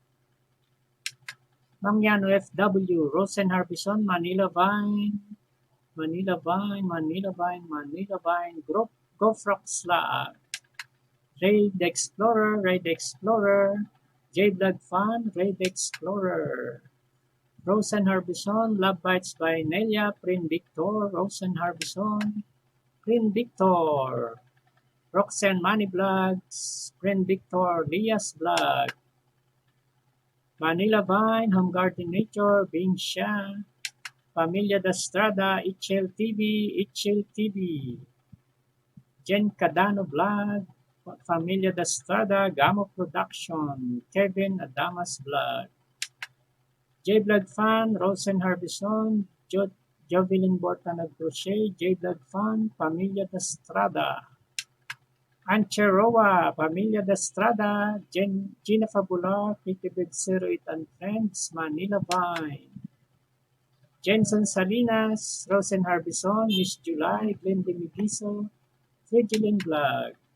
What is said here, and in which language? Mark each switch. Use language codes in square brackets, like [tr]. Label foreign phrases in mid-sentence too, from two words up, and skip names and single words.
[en] Mangyano FW, Rosen Harbison, Manila Vine, Gofrox Lag, Raid Explorer, J Vlog Fan, Raid Explorer, Rosen Harbison, Love Bites by Nelia, Prin Victor, Rosen Harbison, Green Victor, Roxanne Money Vlogs, Green Victor, Lias Vlog, Manila Vine, Home Garden Nature, Bing Sha, Familia Dastrada, Ichel TV, Ichel TV, Jen Cadano Vlog, Familia Dastrada, Gamo Production, Kevin Adamas Vlog, J Vlog Fan, Rosen Harbison, Jovelyn Borta Nagcrochet, J Vlog Fan, Familia Dastrada, Ancheroa, Familia Dastrada, Gina Fabula, Pretty Big 08 and Friends, Manila Vine, Jensen Salinas, Rosen Harbison, Miss July, Glenda Migiso, Frigilin Vlog,